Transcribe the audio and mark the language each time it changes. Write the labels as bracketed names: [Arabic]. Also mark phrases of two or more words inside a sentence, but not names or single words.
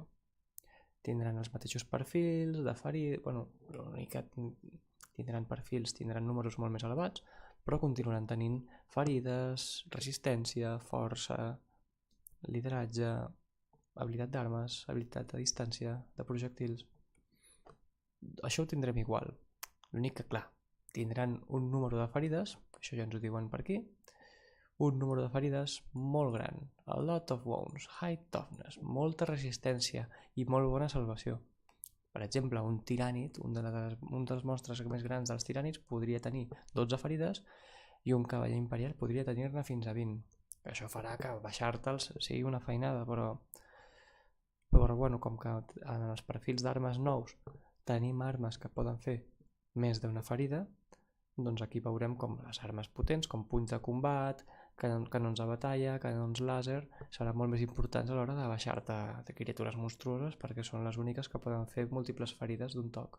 [Catalan] Tindran els mateixos perfils de ferida, tindran números molt més elevats, però continuaran tenint ferides, resistència, força, lideratge, habilitat d'armes, habilitat de distància, de projectils. Això ho tindrem igual. L'únic que, clar, tindran un número de ferides, això ja ens ho diuen per aquí, un número de ferides molt gran, [English] a lot of wounds, high toughness, [Catalan] molta resistència i molt bona salvació. Per exemple, un tirànid, un dels monstres més grans dels tirànids, podria tenir 12 ferides i un cavaller imperial podria tenir-ne fins a 20. Això farà que baixar-te'ls sigui una feinada, però bueno, com que en els perfils d'armes nous tenim armes que poden fer més d'una ferida, doncs aquí veurem com les armes potents, com punys de combat, canons de batalla, canons làser, seran molt més importants a l'hora de baixar-te de criatures monstruoses perquè són les úniques que poden fer múltiples ferides d'un toc.